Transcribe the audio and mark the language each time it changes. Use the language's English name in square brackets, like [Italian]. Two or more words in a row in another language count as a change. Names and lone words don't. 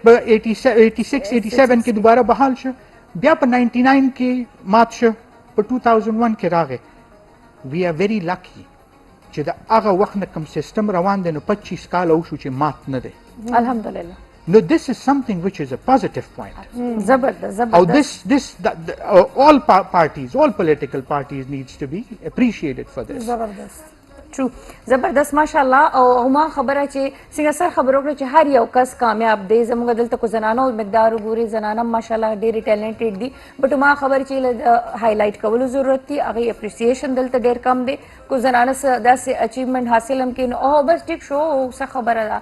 [Pashto] 86 87 کې دوباره بحال شو بیا په 99 کې مات شو په 2001 کې راغی [English] we are very lucky [Pashto] چې د هغه وخت نه کوم سیستم روان دی نو 25 کاله وشو چې مات نه دی الحمدلله [English] No, this is something which is a positive point. [Pashto] زبردست Oh, زبردست [English] all parties, all political parties needs to be appreciated for this. [Pashto] زبردست ټرو زبردست ماشاءالله او ما خبره چې څنګه سر خبرو کړو چې هر یو کس کامیاب دی زموږ دلته کو زنانو مقدار وګوري زنانه ماشاءالله ډېرې ټیلنټډ دي بټ ما خبر چې هایلایټ کولو ضرورت دی هغه اپریسیشن دلته ډېر کم دی کو زنانه داسې اچیومنٹ حاصل هم کین او بس ټیک شو څه خبره ده